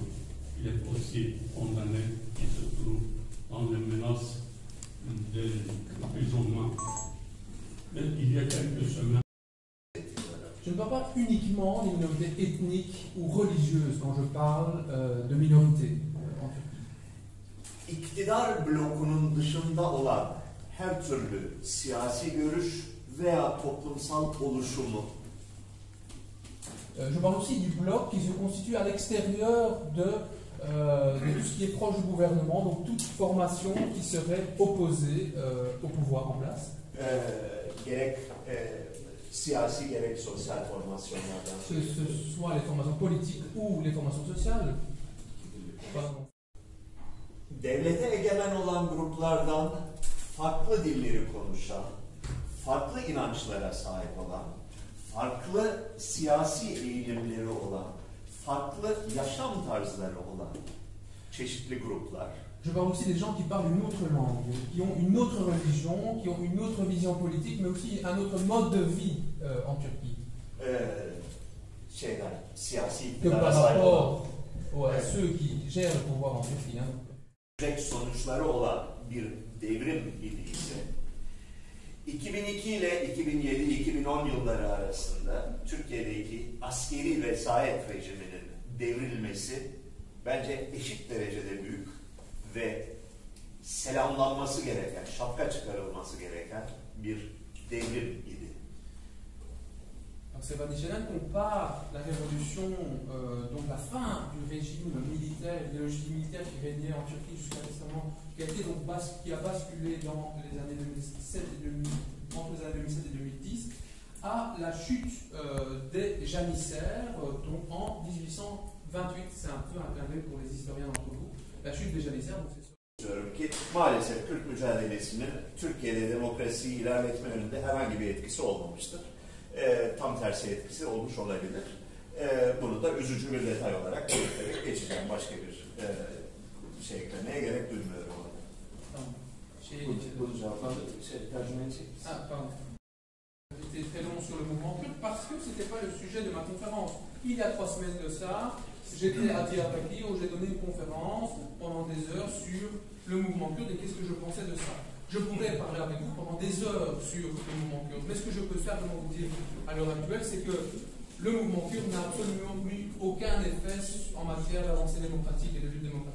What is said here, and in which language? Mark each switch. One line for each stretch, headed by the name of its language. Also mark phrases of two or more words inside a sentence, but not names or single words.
French: Il est aussi condamné, il se trouve dans les menaces d'emprisonnement. Mais il y a quelques semaines. Je ne parle pas uniquement des minorités ethniques ou religieuses quand je parle de minorités en Turquie.
Turkish: İktidar blokunun dışında olan her türlü siyasi görüş veya toplumsal oluşumu.
French: Je parle aussi du bloc qui se constitue à l'extérieur de tout ce qui est proche du gouvernement, donc toute formation qui serait opposée au pouvoir en place.
Turkish: Gerek siyasi gerek sosyal formasyonlardan.
French: Que ce soit les formations politiques ou les formations sociales. Pardon.
Turkish: Devlete egemen olan gruplardan farklı dilleri konuşan, farklı inançlara sahip olan, farklı siyasi eğilimleri olan, farklı yaşam tarzları olan çeşitli gruplar.
French: Je parle aussi des gens qui parlent une autre langue, qui ont une autre religion, qui ont une autre vision politique, mais aussi un autre mode de vie en Turquie. Que par rapport à ceux qui gèrent le pouvoir en Turquie.
Turkish: Sonuçları olan bir devrim idiyse 2002 ile 2007-2010 yılları arasında Türkiye'deki askeri vesayet rejiminin devrilmesi bence eşit derecede büyük ve selamlanması gereken, şapka çıkarılması gereken bir devrim idi.
French: Sevan Nişanyan compare la révolution, donc la fin du régime militaire, l'idéologie militaire qui régnait en Turquie jusqu'à récemment, qui a basculé dans les années 2007 et entre les années 2007 et 2010, à la chute des janissaires, donc en 1828. C'est un peu un clin d'œil pour les historiens d'entre vous. La chute des janissaires, donc c'est ça.
Turkish: Diyorum ki maalesef Kürt mücadelesinin Türkiye'de demokrasiyi ilerletme yönünde herhangi bir etkisi olmamıştır. Tam tersi etkisi olmuş olabilir. Bunu da üzücü bir detay olarak belirterek geçeceğim. Başka bir şey eklemeye gerek duymuyorum. Tamam. Bu cevapları tercüme edecek.
French: Ah, pardon. J'étais très long sur le mouvement kurde parce que ce n'était pas le sujet de ma conférence. Il y a 3 semaines de ça, j'étais à Diyarbakir où j'ai donné une conférence pendant des heures sur le mouvement kurde et qu'est-ce que je pensais de ça. Je pourrais parler avec vous pendant des heures sur le mouvement kurde, mais ce que je peux simplement vous dire à l'heure actuelle, c'est que le mouvement kurde n'a absolument eu aucun effet en matière d'avancée démocratique et de lutte démocratique en Turquie.